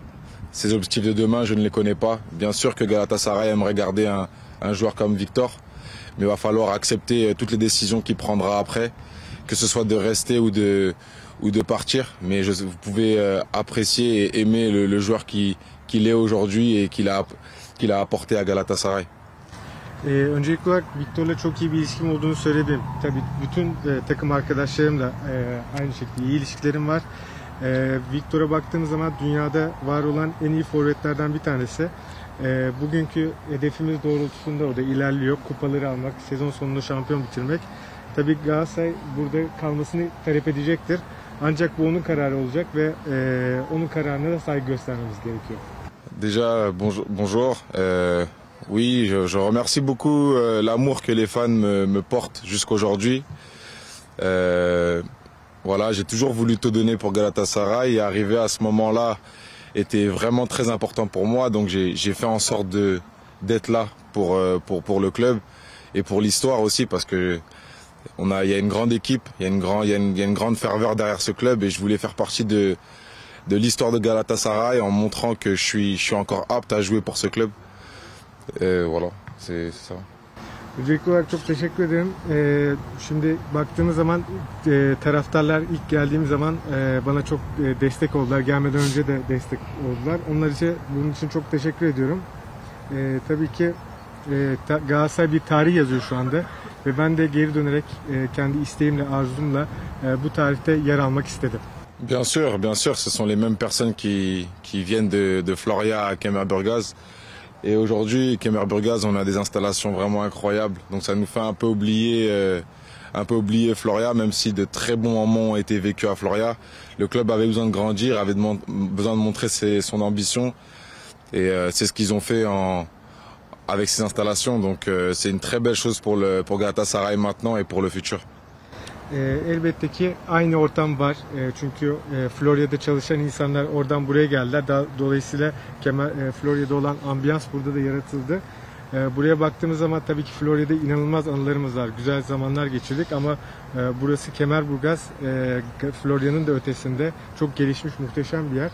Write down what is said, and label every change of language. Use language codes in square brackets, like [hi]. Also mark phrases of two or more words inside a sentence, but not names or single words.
[fr] Ses objectifs de demain, je ne les connais pas. Bien sûr que Galatasaray aimerait garder un joueur comme Victor, mais il va falloir accepter toutes les décisions qu'il prendra après, que ce soit de rester ou de partir. Mais vous pouvez apprécier et aimer le joueur qu'il est aujourd'hui et qu'il a apporté à Galatasaray. [tr] Öncelikli olarak Victor'la çok iyi bir ilişkim olduğunu söyledim. Tabii bütün takım arkadaşlarımla aynı şekilde iyi ilişkilerim var. Victor'a baktığımız zaman dünyada var olan en iyi forvetlerden bir tanesi. Bugünkü hedefimiz doğrultusunda o da ilerliyor. Kupaları almak, sezon sonunda şampiyon bitirmek. Tabii Galatasaray burada kalmasını talep edecektir. Ancak bu onun kararı olacak ve onun kararına da saygı göstermemiz gerekiyor. [fr] Déjà, bonjour. Oui, je remercie beaucoup l'amour que les fans me portent jusqu'aujourd'hui. Voilà, j'ai toujours voulu tout donner pour Galatasaray et arriver à ce moment-là était vraiment très important pour moi. Donc j'ai fait en sorte d'être là pour le club et pour l'histoire aussi parce que il y a une grande équipe, il y a une grande ferveur derrière ce club et je voulais faire partie de l'histoire de Galatasaray en montrant que je suis encore apte à jouer pour ce club. Voilà, c'est ça. [tr] Öncelikli olarak çok teşekkür ederim. Şimdi baktığımız zaman taraftarlar ilk geldiğim zaman bana çok destek oldular. Gelmeden önce de destek oldular. Bunun için çok teşekkür ediyorum. Tabii ki Galatasaray bir tarih yazıyor şu anda. Ve ben de geri dönerek kendi isteğimle, arzumla bu tarihte yer almak istedim. [fr] Bien sûr, ce sont les mêmes personnes qui viennent de Floria à Kemerburgaz. Et aujourd'hui, Kemerburgaz, on a des installations vraiment incroyables. Donc ça nous fait un peu oublier un peu oublié Floria, même si de très bons moments ont été vécus à Floria. Le club avait besoin de grandir, avait besoin de montrer son ambition. Et c'est ce qu'ils ont fait avec ces installations. Donc c'est une très belle chose pour Galatasaray maintenant et pour le futur. [tr] Elbette ki aynı ortam var. Çünkü Florya'da çalışan insanlar oradan buraya geldiler. Dolayısıyla Florya'da olan ambiyans burada da yaratıldı. Buraya baktığımız zaman tabii ki Florya'da inanılmaz anılarımız var. Güzel zamanlar geçirdik ama burası Kemerburgaz, Florya'nın da ötesinde çok gelişmiş, muhteşem bir yer.